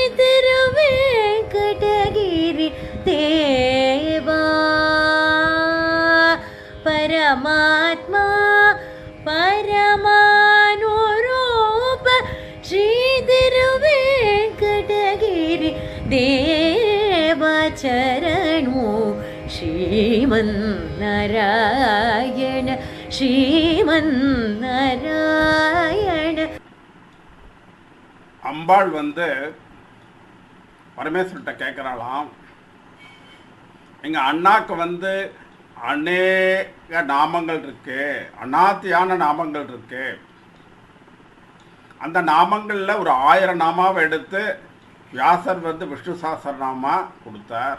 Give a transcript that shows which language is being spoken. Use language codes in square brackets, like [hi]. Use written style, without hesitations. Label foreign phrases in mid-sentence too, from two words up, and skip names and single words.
[sa] तिरुवेंकटगिरि देवा परमात्मा परमानुरूप श्री तिरुवेंकटगिरि देवा चरणु श्रीमन्नारायण श्रीमन्नारायण. [ta] அம்பாள் வந்து பரமேஸ்வரர்கிட்ட கேட்குறாளாம், எங்கள் அண்ணாக்கு வந்து அநேக நாமங்கள் இருக்கு, அநாத்தியான நாமங்கள் இருக்கு. அந்த நாமங்களில் ஒரு 1000 நாமாவை எடுத்து வியாசர் வந்து விஷ்ணு சஹஸ்ரநாமா கொடுத்தார்.